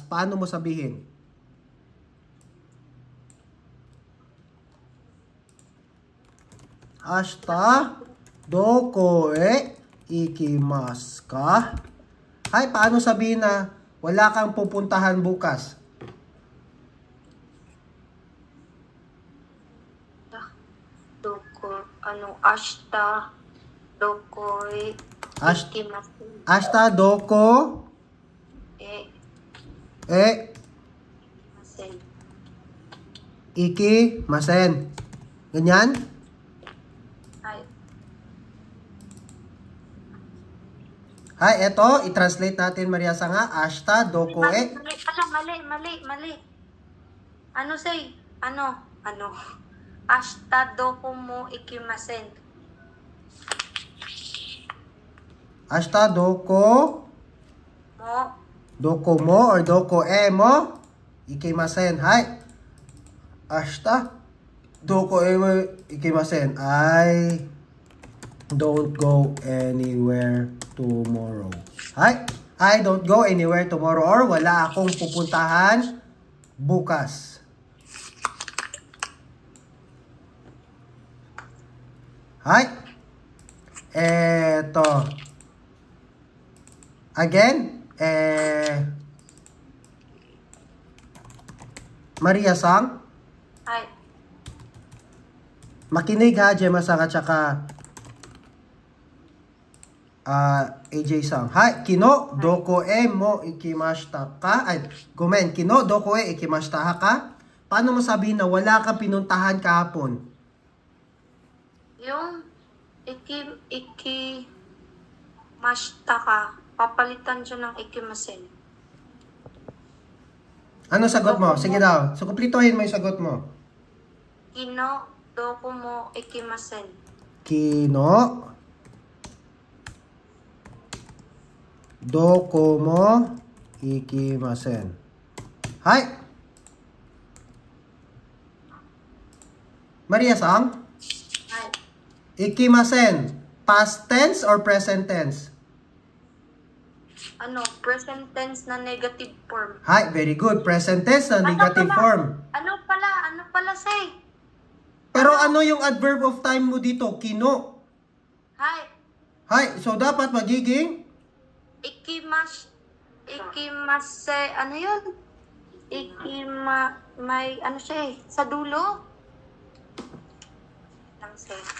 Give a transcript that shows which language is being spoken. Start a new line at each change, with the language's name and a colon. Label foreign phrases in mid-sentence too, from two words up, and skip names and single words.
Filipino: Paano mo sabihin?
Japanese: 明日どこ行きますか.
Filipino: Hay, paano sabihin na wala kang pupuntahan bukas?
Japanese: 明日どこ行きます. 明日どこ行きません.
Filipino: Ganyan? Hay, eto, i-translate natin, Maria-sang ha.
Japanese: 明日どこ
Filipino: Mali. Ano say? Ano?
Japanese: 明日どこも行きません. 明日どこも or どこも行きません. Hay. 明日どこ行きません.
English: I don't go anywhere tomorrow. Hi. I don't go anywhere tomorrow or
Filipino: wala akong pupuntahan bukas. Hi. Eto. Again, Maria Sang. Hi. Makinig ha, Gemma Sang at saka AJ Sang.
Japanese: はい、昨日どこも行きましたか? Ay, ごめん、昨日どこ行きましたか?
Filipino: Paano mo sabihin na wala kang pinuntahan kahapon? Yung
Japanese: ましたか,
Filipino: papalitan siya ng ikimasen. Ano sagot mo? Sige daw. So, kumplituhin mo yung sagot mo.
Japanese: 昨日どこも行きません. 昨日どこも行きません.
Filipino: Hi. Maria Sang. Hi.
Japanese: Ikimasen.
English: Past tense or present tense?
Filipino: Ano,
English: present tense
Filipino: na
English: negative form.
Filipino: Hi,
English: very good. Present tense
Filipino: na
English: negative form.
Filipino: Ano pala say? Pero ano yung
English: adverb of time
Filipino: mo dito? Kino. Hi. Hi, so dapat magiging Ikimase, ano yun? May, ano siya eh, sa dulo? Lang say.